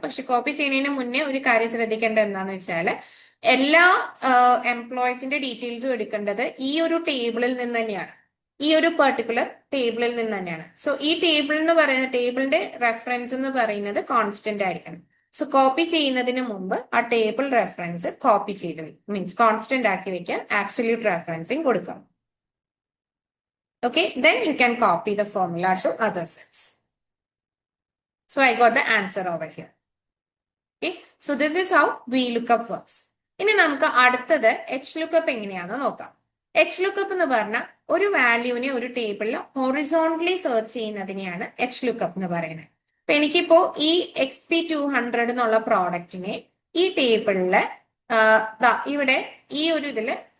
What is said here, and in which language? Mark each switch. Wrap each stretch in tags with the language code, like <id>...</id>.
<ml>പക്ഷെ കോപ്പി ചെയ്യുന്നതിന് മുന്നേ ഒരു കാര്യം ശ്രദ്ധിക്കേണ്ടത് എന്താണെന്ന് വെച്ചാൽ എല്ലാ എംപ്ലോയീസിന്റെ ഡീറ്റെയിൽസും എടുക്കേണ്ടത് ഈ ഒരു ടേബിളിൽ നിന്ന് തന്നെയാണ്. ഈ ഒരു പെർട്ടിക്കുലർ ടേബിളിൽ നിന്ന് തന്നെയാണ്. സോ ഈ ടേബിൾ എന്ന് പറയുന്ന ടേബിളിന്റെ റെഫറൻസ് എന്ന് പറയുന്നത് കോൺസ്റ്റന്റ് ആയിരിക്കണം. സോ കോപ്പി ചെയ്യുന്നതിന് മുമ്പ് ആ ടേബിൾ റെഫറൻസ് കോപ്പി ചെയ്ത് മീൻസ് കോൺസ്റ്റന്റ് ആക്കി വെക്കുക, ആബ്സല്യൂട്ട് റെഫറൻസിങ് കൊടുക്കുക.</ml> <en>Okay, then you can copy the formula to other cells. So I got the answer over here. Okay, so this is how VLOOKUP works.</en> <ml>ഇനി നമുക്ക് അടുത്തത് H lookup എങ്ങനെയാണെന്ന് നോക്കാം. H lookup എന്ന് പറഞ്ഞാൽ ഒരു വാല്യൂവിനെ ഒരു ടേബിളിൽ ഹൊറിസോണ്ടലി സെർച്ച് ചെയ്യുന്നതിനെയാണ് എച്ച് ലുക്കപ്പ് എന്ന് പറയുന്നത്. അപ്പൊ എനിക്കിപ്പോ ഈ XP200 എന്നുള്ള പ്രോഡക്റ്റിനെ ഈ ടേബിളില് ഇവിടെ ഈ ഒരു ഇതില്</ml>